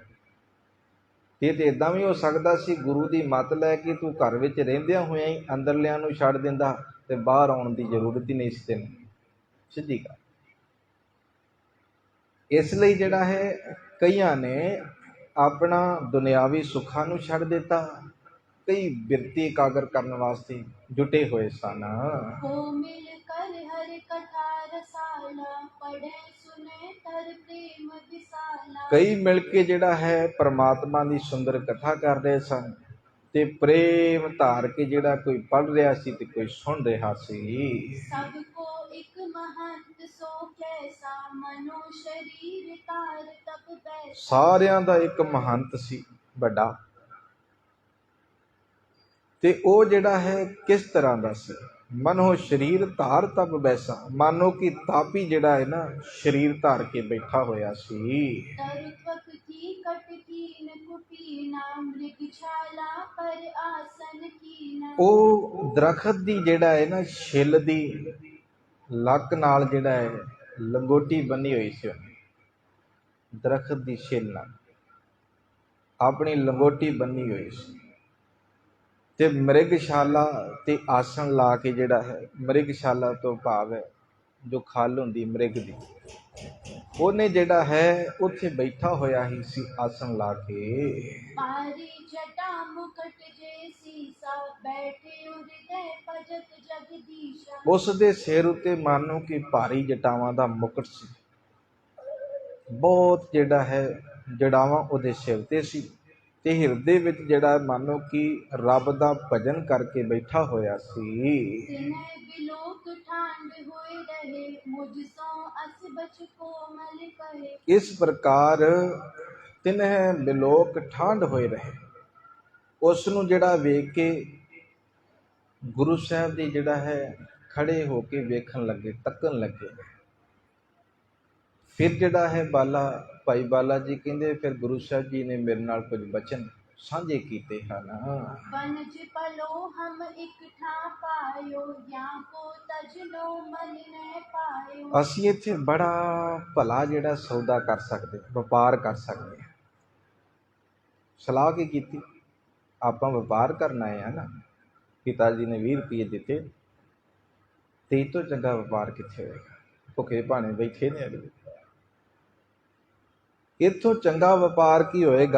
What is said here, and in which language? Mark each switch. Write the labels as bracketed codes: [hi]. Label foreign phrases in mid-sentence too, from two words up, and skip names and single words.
[pa] ਇਹ ਤੇ ਇਦਾਂ ਵੀ ਹੋ ਸਕਦਾ ਸੀ ਗੁਰੂ ਦੀ ਮੱਤ ਲੈ ਕੇ ਤੂੰ ਘਰ ਵਿੱਚ ਰਹਿੰਦਿਆਂ ਹੋਇਆਂ ਹੀ ਅੰਦਰਲਿਆਂ ਨੂੰ ਛੱਡ ਦਿੰਦਾ ਤੇ ਬਾਹਰ ਆਉਣ ਦੀ ਜ਼ਰੂਰਤ ਹੀ ਨਹੀਂ ਸੀ ਤੈਨੂੰ। ਸਿੱਧੀ ਗੱਲ। ਇਸ ਲਈ ਜਿਹੜਾ ਹੈ ਕਈਆਂ ਨੇ ਆਪਣਾ ਦੁਨਿਆਵੀ ਸੁੱਖਾਂ ਨੂੰ ਛੱਡ ਦਿੱਤਾ, ਕਈ ਬਿਰਤੀ ਇਕਾਗਰ ਕਰਨ ਵਾਸਤੇ ਜੁਟੇ ਹੋਏ ਸਨ। [bra] को मिल कर हर कथा रसाला पढ़े सुने तर प्रेम विसाला। [pa] ਕਈ ਮਿਲ ਕੇ ਜਿਹੜਾ ਹੈ ਪਰਮਾਤਮਾ ਦੀ ਸੁੰਦਰ ਕਥਾ ਕਰ ਰਹੇ ਸਨ ਤੇ ਪ੍ਰੇਮ ਧਾਰ ਕੇ ਜਿਹੜਾ ਕੋਈ ਪੜ੍ਹ ਰਿਹਾ ਸੀ ਤੇ ਕੋਈ ਸੁਣ ਰਿਹਾ ਸੀ। [bra] सबको एक महंत सो कैसा मनो शरीर तार तप बैसा। [pa] ਸਾਰਿਆਂ ਦਾ ਇੱਕ ਮਹੰਤ ਸੀ ਵੱਡਾ, ਤੇ ਉਹ ਜਿਹੜਾ ਹੈ ਕਿਸ ਤਰ੍ਹਾਂ ਦਾ ਸੀ। [bra] मनो सरीर धार तप बैसा, [pa] ਮਾਨੋ ਕਿ ਤਾਪੀ ਜਿਹੜਾ ਹੈ ਨਾ ਸਰੀਰ ਧਾਰ ਕੇ ਬੈਠਾ ਹੋਇਆ ਸੀ। [bra] तरुत्वक की कट कीन कुपीना मृगशाला पर आसन कीना। [pa] ਉਹ ਦਰਖਤ ਦੀ ਜਿਹੜਾ ਹੈ ਨਾ ਛਿੱਲ ਦੀ ਲੱਕ ਨਾਲ ਜਿਹੜਾ ਹੈ ਲੰਗੋਟੀ ਬੰਨੀ ਹੋਈ ਸੀ ਉਹਨੇ। ਦਰਖਤ ਦੀ ਛਿੱਲ ਨਾਲ ਆਪਣੀ ਲੰਗੋਟੀ ਬੰਨੀ ਹੋਈ ਸੀ ਤੇ ਮ੍ਰਿਗਸ਼ਾਲਾ ਤੇ ਆਸਣ ਲਾ ਕੇ ਜਿਹੜਾ ਹੈ, ਮ੍ਰਿਗਸ਼ਾਲਾ ਤੋਂ ਭਾਵ ਹੈ ਜੋ ਖਲ ਹੁੰਦੀ ਮ੍ਰਿਗ ਦੀ, ਉਹਨੇ ਜਿਹੜਾ ਹੈ ਉੱਥੇ ਬੈਠਾ ਹੋਇਆ ਹੀ ਸੀ ਆਸਣ ਲਾ ਕੇ। [bra] पारी जटा मुकुट जैसी सा बैठे हृदय भजत जगदीशा। [pa] ਉਸ ਦੇ ਸਿਰ ਉੱਤੇ ਮਾਨੋ ਕਿ ਭਾਰੀ ਜਟਾਵਾਂ ਦਾ ਮੁਕਟ ਸੀ, ਬਹੁਤ ਜਿਹੜਾ ਹੈ ਜੜਾਵਾਂ ਉਹਦੇ ਸਿਰ ਤੇ ਸੀ ਤੇ ਹਿਰਦੇ ਵਿੱਚ ਜਿਹੜਾ ਮਾਨੋ ਕਿ ਰੱਬ ਦਾ ਭਜਨ ਕਰਕੇ ਬੈਠਾ ਹੋਇਆ ਸੀ। [bra] तिन्ह बिलोक ठांड होए रहे मुझ सो अस बच कोमल कहे। [pa] ਇਸ ਪ੍ਰਕਾਰ [bra] तिनह बिलोक ठांड होए रहे। [pa] ਉਸ ਨੂੰ ਜਿਹੜਾ ਵੇਖ ਕੇ ਗੁਰੂ ਸਾਹਿਬ ਦੀ ਜਿਹੜਾ ਹੈ ਖੜੇ ਹੋ ਕੇ ਵੇਖਣ ਲੱਗੇ, ਤੱਕਣ ਲੱਗੇ। ਫਿਰ ਜਿਹੜਾ ਹੈ ਭਾਈ ਬਾਲਾ ਜੀ ਕਹਿੰਦੇ ਫਿਰ ਗੁਰੂ ਸਾਹਿਬ ਜੀ ਨੇ ਮੇਰੇ ਨਾਲ ਕੁਝ ਬਚਨ ਸਾਂਝੇ ਕੀਤੇ ਹਨ। [bra] बनज पलो हम एक ठा पायो या को तज लो मन न पायो। [pa] ਅਸੀਂ ਇੱਥੇ ਬੜਾ ਭਲਾ ਜਿਹੜਾ ਸੌਦਾ ਕਰ ਸਕਦੇ, ਵਪਾਰ ਕਰ ਸਕਦੇ ਹਾਂ। ਸਲਾਹ ਕੀ ਕੀਤੀ, ਆਪਾਂ ਵਪਾਰ ਕਰਨਾ ਹੈ ਨਾ। ਪਿਤਾ ਜੀ ਨੇ 20 ਰੁਪਏ ਦਿੱਤੇ ਤੇ ਇਹ ਤੋਂ ਚੰਗਾ ਵਪਾਰ ਕਿੱਥੇ ਹੋਏਗਾ। ਭੁੱਖੇ ਭਾਣੇ ਬੈਠੇ ਨੇ ਅਗਲੇ, ਇੱਥੋਂ ਚੰਗਾ ਵਪਾਰ ਕੀ ਹੋਏਗਾ।